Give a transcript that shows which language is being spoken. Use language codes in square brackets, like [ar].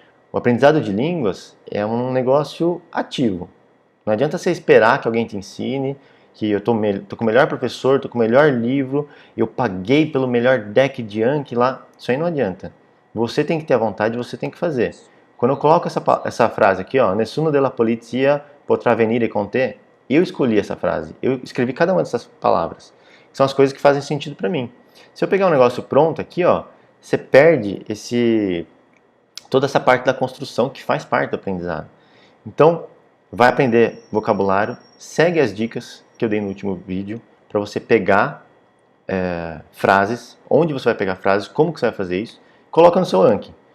[pt] O aprendizado de línguas é um negócio ativo. Não adianta você esperar que alguém te ensine, que eu tô com o melhor professor, tô com o melhor livro, eu paguei pelo melhor deck de Anki lá. Isso aí não adianta. Você tem que ter a vontade, você tem que fazer. Quando eu coloco essa frase aqui, ó, [it] Nessuno della polizia potrà venire con te, [pt] eu escolhi essa frase. Eu escrevi cada uma dessas palavras. São as coisas que fazem sentido para mim. Se eu pegar um negócio pronto aqui, ó, você perde toda essa parte da construção que faz parte do aprendizado. Então, vai aprender vocabulário, segue as dicas que eu dei no último vídeo para você pegar frases, onde você vai pegar frases, como que você vai fazer isso, coloca no seu Anki.